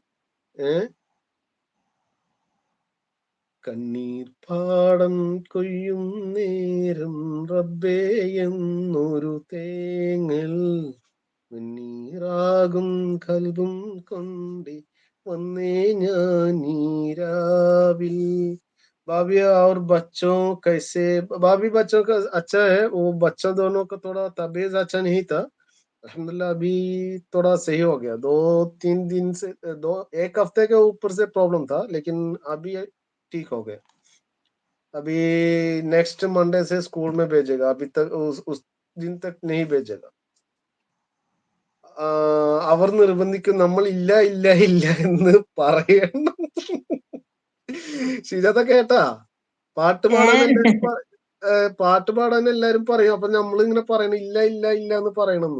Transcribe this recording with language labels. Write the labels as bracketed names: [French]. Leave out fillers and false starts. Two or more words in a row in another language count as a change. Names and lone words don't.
[Malayalam] ഏഹ് കണ്ണീർ പാടം കൊയ്യും നേരം റബ്ബേ എന്നൊരു തേങ്ങൽ മുന്നീറാകും കൽബും കൊണ്ട് വന്നേ ഞാൻ നീരാവിൽ. [Hindi] भाभी और बच्चों कैसे? भाभी बच्चों का अच्छा है, वो बच्चा दोनों का थोड़ा तबीयत अच्छा नहीं था। अल्हम्दुलिल्लाह अभी थोड़ा सही हो गया। 2-3 दिन से दो एक हफ्ते के ऊपर से प्रॉब्लम था, लेकिन अभी ठीक हो गया। अभी [English] next Monday [Hindi] से स्कूल में भेजेगा, अभी तक उस दिन तक नहीं भेजेगा। [Malayalam] അവർ നിർബന്ധിക്കും, നമ്മൾ ഇല്ല ഇല്ല ഇല്ല എന്ന് പറയണം. ശരിയത കേട്ടാ? പാട്ട് പാടാൻ എല്ലാരും പാട്ട് പാടാൻ എല്ലാരും പറയും. അപ്പൊ നമ്മൾ ഇങ്ങനെ പറയണം, ഇല്ല ഇല്ല ഇല്ല എന്ന് പറയണമെന്ന്.